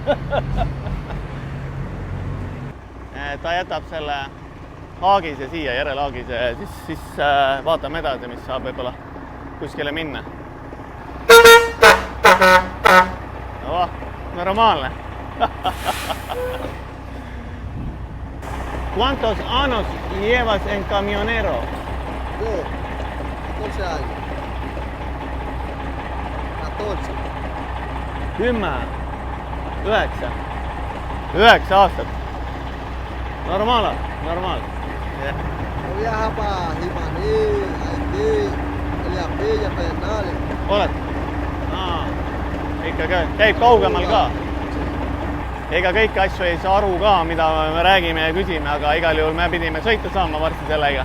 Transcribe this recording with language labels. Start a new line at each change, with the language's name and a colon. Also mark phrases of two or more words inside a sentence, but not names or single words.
Estonian: Ta jätab selle haagise siia, järelhaagise ja siis vaatame edasi, mis saab võib-olla kuskile minna. Oh, normaalne.
Spanish: ¿Cuántos años llevas en camionero? Yo, 14 años. 14. 10, 9.
Estonian: 9 aastat. Normaal.
English: Yeah.
Spanish: Yo viajaba para Jimaní, Haití, Eliapilla, Pedernales.
Estonian: Oled? Ikka käib kaugemal ka. Ega kõiki asju ei saa aru ka, mida me räägime ja küsime, aga igal juhul me pidime sõita saama varsti sellega.